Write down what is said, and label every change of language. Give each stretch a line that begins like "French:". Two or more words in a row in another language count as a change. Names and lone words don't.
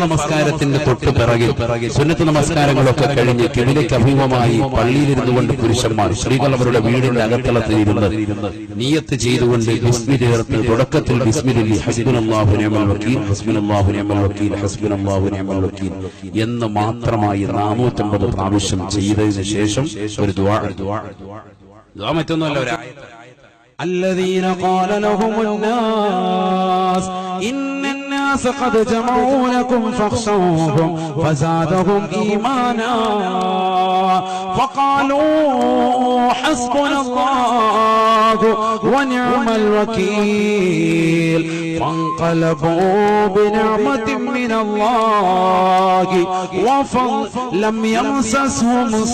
Malayalam: നമസ്കാരത്തിന്റെ തൊട്ട് പിറകിൽ സുന്നത്ത് നമസ്കാരങ്ങളൊക്കെ കഴിഞ്ഞ് കിബിലയ്ക്ക് അഭിമുഖമായി പള്ളിയിലിരുന്നു കൊണ്ട് പുരുഷന്മാർ, സ്ത്രീകൾ അവരുടെ വീടിന്റെ അകത്തളത്തിൽ ഇരുന്ന് നിയത്ത് ചെയ്തുകൊണ്ട് ബിസ്മി ചേർത്ത് തുടക്കത്തിൽ
Arabic: بسم الله حسبنا الله ونعم الوكيل, حسبنا الله ونعم الوكيل, حسبنا الله ونعم الوكيل
Malayalam: എന്ന് മാത്രമായി 450 പ്രാവശ്യം ചെയ്തതിനു ശേഷം ഒരു ദുആ മറ്റൊന്നുമല്ല, ഒരു ആയത്ത്.
Arabic: الذين قال لهم الناس إن الناس قد جمعوا لكم فاخشوهم فزادهم إيمانا فقالوا حسبنا الله ونعم الوكيل فانقلبوا بنعمة من الله وفضل لم يمسسهم